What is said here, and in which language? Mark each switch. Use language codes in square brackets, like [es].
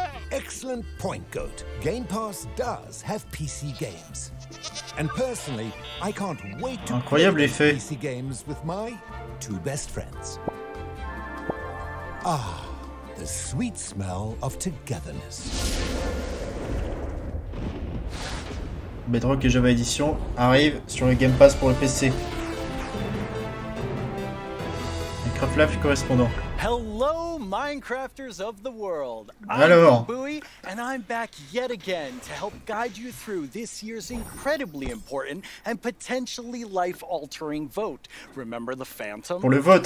[en] Excellent point, Goat. Game Pass does have PC games. And personally, I can't wait to play PC games with my two best friends. Ah, the sweet smell of togetherness. [fr] Bedrock et Java Edition arrivent sur le Game Pass pour le PC. [en] Minecraft Live correspondant. Hello, Minecrafters of the world. [fr] Alors. [en] I'm BuWind, and I'm back yet again to help guide you through this year's incredibly important and potentially life-altering vote. Remember the Phantom? [fr] Pour le vote.